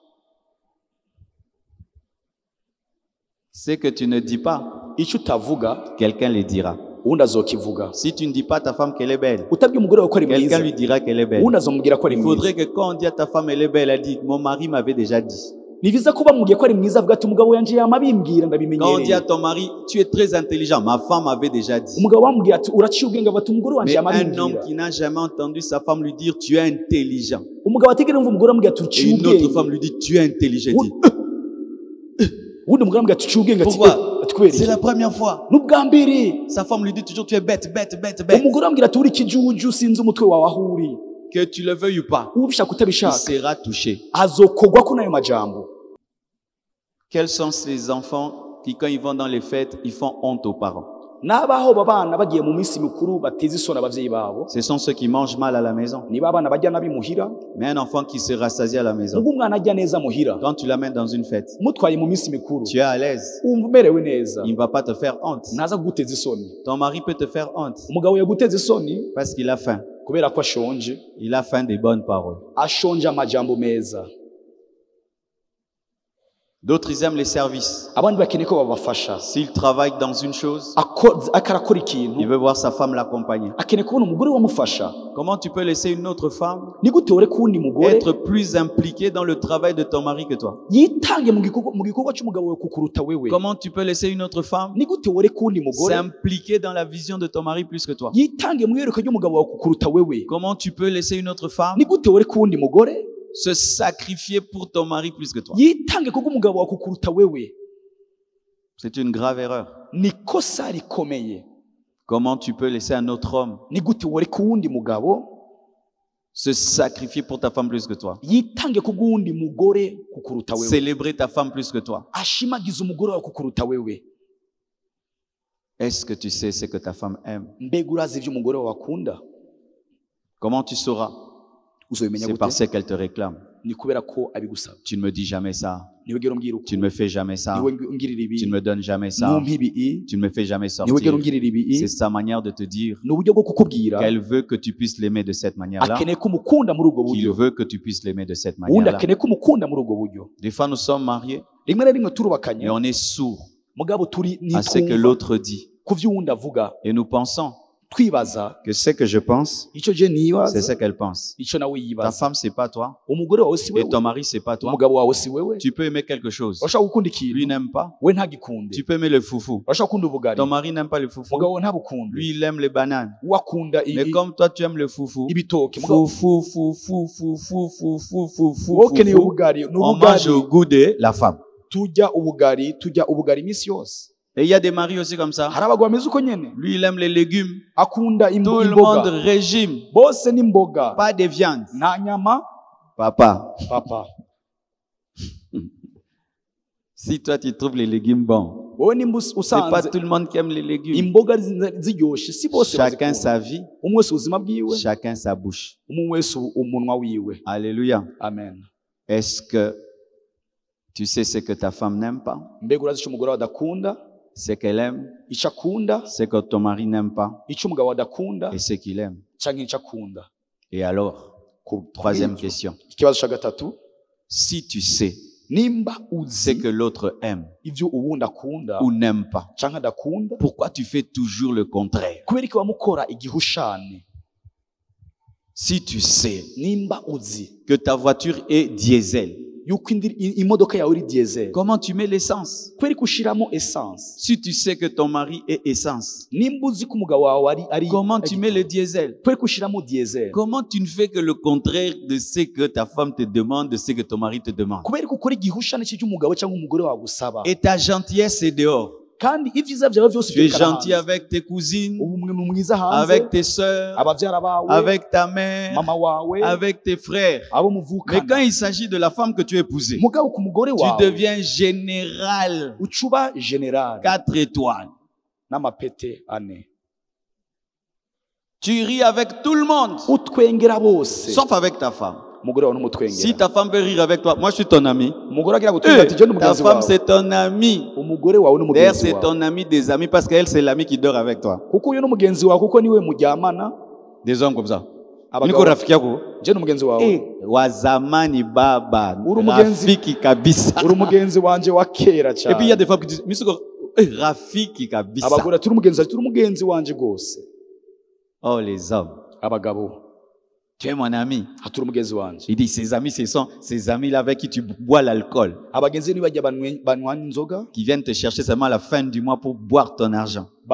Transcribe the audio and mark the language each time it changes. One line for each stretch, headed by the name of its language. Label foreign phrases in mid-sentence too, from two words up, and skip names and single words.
French: Ce que tu ne dis pas,
Rundi: Ico utavuga
French: quelqu'un le dira.
Rundi: uwundi azokivuga.
French: Si tu ne dis pas à ta femme qu'elle est belle,
Rundi: Utabwiye umugore wawe ko ari
French: quelqu'un
Rundi: mwiza
French: lui dira qu'elle est belle.
Rundi: uwundi azomubwira ko ari
French: Il
Rundi: mwiza.
French: faudrait que quand on dit à ta femme elle est belle, elle dit, mon mari m'avait déjà dit.
Rundi: Ni vyiza ko bamubwiye ko ari mwiza avuga ati umugabo yanje yama bimbwira
French: Quand on dit
Rundi: ndabimenyereye.
French: à ton mari, tu es très intelligent, ma femme m'avait déjà dit.
Rundi: Umugabo bamubwira ati uraciye ubwenge avuga ati umugore wanje
French: Mais
Rundi: yama
French: un homme
Rundi: bimbwira.
French: qui n'a jamais entendu sa femme lui dire, tu es intelligent.
Rundi: Umugabo atigera umva umugore amubwira ati
French: Et
Rundi: uciye
French: une autre
Rundi: ubwenge.
French: femme lui dit, tu es intelligent. Il dit,
Rundi: Uwundi mugore amubwira ati uciye ubwenge ati
French: pourquoi?
Rundi: ati kubera
French: C'est
Rundi: iki?
French: la première fois.
Rundi: N'ubwa mbere
French: Sa femme lui dit toujours, tu es bête, bête, bête, bête.
Rundi: umugore amubwira ati uri ikijuju sinzi umutwe wawe aho uri.
French: Que tu le veuilles ou pas,
Rundi: Ubishaka
French: il
Rundi: utabishaka
French: sera touché.
Rundi: azokogwako n'ayo majambo.
French: Quels sont ces enfants qui, quand ils vont dans les fêtes, ils font honte aux parents?
Rundi: N'abaho babana bagiye mu minsi mikuru bateza isoni abavyeyi babo.
French: Ce sont ceux qui mangent mal à la maison.
Rundi: Niba abana bajya nabi muhira
French: Mais un enfant qui se rassasie à la maison,
Rundi: ubwo umwana ajya neza muhira
French: quand tu l'amènes dans une fête,
Rundi: mutwaye mu minsi mikuru
French: tu es à l'aise.
Rundi: wumva umerewe neza
French: Il ne va pas te faire honte.
Rundi: ntaza kuguteza isoni.
French: Ton mari peut te faire honte
Rundi: Umugabo yaguteza isoni
French: parce qu'il a faim.
Rundi: kubera ko ashonje,
French: Il a faim des bonnes paroles.
Rundi: ashonje amajambo meza.
French: D'autres, ils aiment les services.
Rundi: Abandi bakeneye ko babafasha.
French: S'il travaille dans une chose,
Rundi: Akarakora
French: il
Rundi: ikintu
French: veut voir sa femme l'accompagner.
Rundi: akeneye kubona umugore wamufasha.
French: Comment tu peux laisser une autre femme
Rundi: Ni gute ureka uwundi mugore
French: être plus impliquée dans le travail de ton mari que toi?
Rundi: yitange mu gikorwa cy'umugabo wawe kukuruta wewe?
French: Comment tu peux laisser une autre femme
Rundi: Ni gute ureka uwundi mugore
French: s'impliquer dans la vision de ton mari plus que toi?
Rundi: yitange mu iyerekwa ry'umugabo wawe kukuruta wewe?
French: Comment tu peux laisser une autre femme
Rundi: Ni gute ureka uwundi mugore
French: se sacrifier pour ton mari plus que toi?
Rundi: yitange kubw'umugabo wawe kukuruta wewe?
French: C'est une grave erreur.
Rundi: Ni kosa rikomeye.
French: Comment tu peux laisser un autre homme
Rundi: Ni gute ureka uwundi mugabo
French: se sacrifier pour ta femme plus que toi?
Rundi: yitange kubw'uwundi mugore kukuruta wewe?
French: Célébrer ta femme plus que toi?
Rundi: Ashimagiza umugore wawe kukuruta wewe?
French: Est-ce que tu sais ce que ta femme aime?
Rundi: Mbega urazi ibyo umugore wawe akunda?
French: Comment tu sauras?
Rundi: Uzobimenya
French: C'est
Rundi: gute?
French: parce qu'elle te réclame.
Rundi: Ni kubera ko abigusaba.
French: Tu ne me dis jamais ça.
Rundi: Niwe gero umbwira uko,
French: Tu ne me fais jamais ça.
Rundi: niwe ungirira ibi,
French: Tu ne me donnes jamais ça.
Rundi: numpa ibi,
French: Tu ne me fais jamais
Rundi: niwe gero
French: sortir.
Rundi: ungirira ibi.
French: C'est sa manière de te dire
Rundi: Ni uburyo bwo kukubwira
French: qu'elle veut que tu puisses l'aimer de cette manière-là,
Rundi: akeneye ko umukunda muri ubwo
French: qu'il
Rundi: buryo,
French: veut que tu puisses l'aimer de cette
Rundi: uwundi
French: manière-là.
Rundi: akeneye ko umukunda muri ubwo buryo.
French: Des fois, nous sommes mariés
Rundi: Rimwe na rimwe turubakanye
French: et on est sourds
Rundi: mugabo turi
French: à ce que
Rundi: nitwumva
French: l'autre dit.
Rundi: ku vyo uwundi avuga,
French: Et nous pensons
Rundi: twibaza
French: que ce que je pense,
Rundi: ico je
French: c'est
Rundi: nibaza
French: ce qu'elle pense.
Rundi: ico nawe
French: Ta
Rundi: yibaza.
French: femme, c'est pas toi.
Rundi: Umugore wawe si
French: Et
Rundi: wewe,
French: ton mari, c'est pas toi.
Rundi: umugabo wawe si wewe.
French: Tu peux aimer quelque chose.
Rundi: Urashaka gukunda
French: Lui
Rundi: ikintu
French: n'aime pas.
Rundi: we ntagikunde.
French: Tu peux aimer le foufou.
Rundi: Urashaka gukunda ubugari
French: Ton mari n'aime pas le foufou.
Rundi: umugabo wawe ntabukunde.
French: Lui, il aime les bananes.
Rundi: Wakunda
French: Mais comme toi, tu aimes le foufou,
Rundi: ibitoki mugabo
French: foufou, foufou, foufou, foufou, foufou,
Rundi: wowe ukeneye
French: foufou,
Rundi: ubugari
French: on mange au
Rundi: n'ubugari
French: goût de la femme.
Rundi: turya ubugari iminsi yose.
French: Et il y a des maris aussi comme ça.
Rundi: Hari abagabo bameze uko nyene,
French: Lui, il aime les légumes.
Rundi: akunda
French: Tout le monde
Rundi: imboga
French: régime.
Rundi: bose n'imboga
French: Pas de viande.
Rundi: nta nyama.
French: Papa,
Rundi: Papa
French: si toi tu trouves les légumes bons,
Rundi: wowe nimba
French: c'est pas
Rundi: usanze
French: tout le monde qui aime les légumes.
Rundi: imboga ziryoshe si bose
French: Chacun
Rundi: bazikunda.
French: sa vie,
Rundi: Umwe wese ubuzima bwiwe,
French: chacun sa bouche.
Rundi: umwe wese umunwa wiwe.
French: Alléluia.
Rundi: Amen.
French: Est-ce que tu sais ce que ta femme n'aime pas?
Rundi: Mbega urazi ico umugore wawe adakunda,
French: Ce qu'elle aime,
Rundi: ico akunda,
French: ce que ton mari n'aime pas
Rundi: ico umugabo wawe adakunda
French: et ce qu'il aime.
Rundi: canke ico akunda?
French: Et alors, troisième question.
Rundi: Ikibazo ca gatatu,
French: Si tu sais
Rundi: nimba
French: ce
Rundi: uzi
French: que l'autre aime
Rundi: ivyo uwundi akunda
French: ou n'aime pas,
Rundi: canke adakunda,
French: pourquoi tu fais toujours le contraire?
Rundi: kubera iki wamukora igihushane?
French: Si tu sais
Rundi: Nimba uzi
French: que ta voiture est diesel,
Rundi: yuko imodoka yawe iri diesel,
French: comment tu mets l'essence?
Rundi: kubera ko ushiramo essence.
French: Si tu sais que ton mari est essence,
Rundi: Nimba uzi ko umugabo wawe ari
French: comment tu mets le diesel?
Rundi: kubera ko ushiramo diesel,
French: Comment tu ne fais que le contraire de ce que ta femme te demande, de ce que ton mari te demande?
Rundi: kubera ko ukora igihushane cy'umugabo cyangwa umugore wawe usaba,
French: Et ta gentillesse est dehors.
Rundi: kandi ibyiza byawe byose
French: Tu es gentil avec tes cousines, avec tes sœurs, avec ta mère, avec tes frères. Mais quand il s'agit de la femme que tu as épousée, tu deviens général. 4 étoiles. Tu ris avec tout le monde, sauf avec ta femme. Si ta femme veut rire avec toi, moi je suis ton ami. Ta femme c'est ton ami. D'ailleurs c'est ton ami des amis parce qu'elle c'est l'ami qui dort avec toi. Des hommes comme ça.
Swahili: Niko rafiki yako. Wazamani baba. Rafiki kabisa.
French: Et puis il y a des femmes qui disent
Swahili: Misuko rafiki kabisa.
French: Oh les hommes. Tu es mon ami. Il dit ses amis, ce sont ces amis-là avec qui tu bois l'alcool. Qui viennent te chercher seulement à la fin du mois pour boire ton argent.